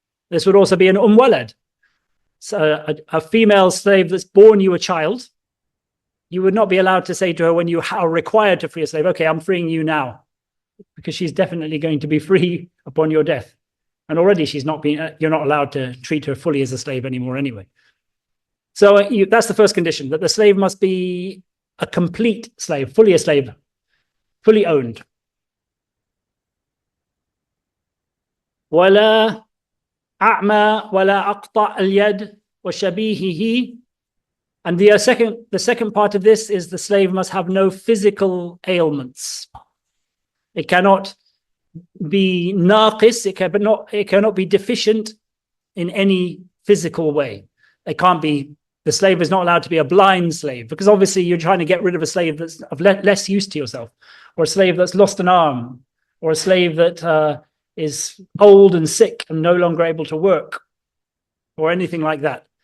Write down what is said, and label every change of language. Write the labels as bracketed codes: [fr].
[en] This would also be an walad. So a female slave that's born you a child, you would not be allowed to say to her when you are required to free a slave, okay, I'm freeing you now, because she's definitely going to be free upon your death. And already you're not allowed to treat her fully as a slave anymore anyway. So that's the first condition, that the slave must be a complete slave, fully a slave, fully owned. [ar] ولا أعمى ولا أقطع اليد وشبيهه. [en] And the second part of this is the slave must have no physical ailments. It cannot be naqis, it cannot be deficient in any physical way. It can't be, the slave is not allowed to be a blind slave, because obviously you're trying to get rid of a slave that's of less use to yourself, or a slave that's lost an arm, or a slave that is old and sick and no longer able to work, or anything like that.